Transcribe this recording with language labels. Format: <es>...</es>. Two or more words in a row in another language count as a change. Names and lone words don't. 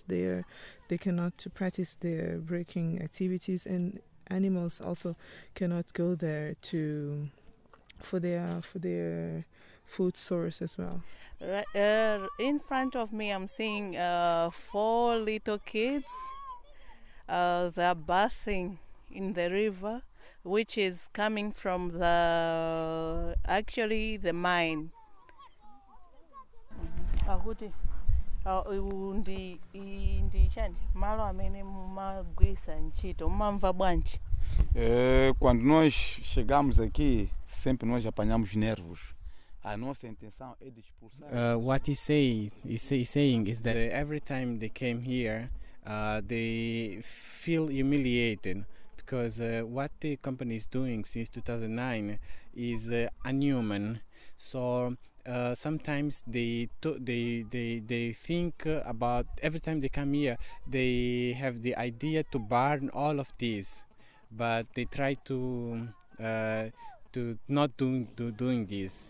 <en>They cannot practice their breaking activities, and animals also cannot go there for their food source as well. Right, in front of me I'm seeing 4 little kids. They're bathing in the river, which is coming from the mine.</en> <ny>Akuti ndi chani malo amene mumagwisa ntchito mumamva bwanji?</ny> <pt>Quando nós chegamos aqui, sempre nós apanhamos nervos. A nossa intenção é de expulsar.</pt> <en>What he's saying is that every time they came here, they feel humiliated because what the company is doing since 2009 is inhuman. So sometimes they think about every time they come here, they have the idea to burn all of this, but they try to not doing this.</en>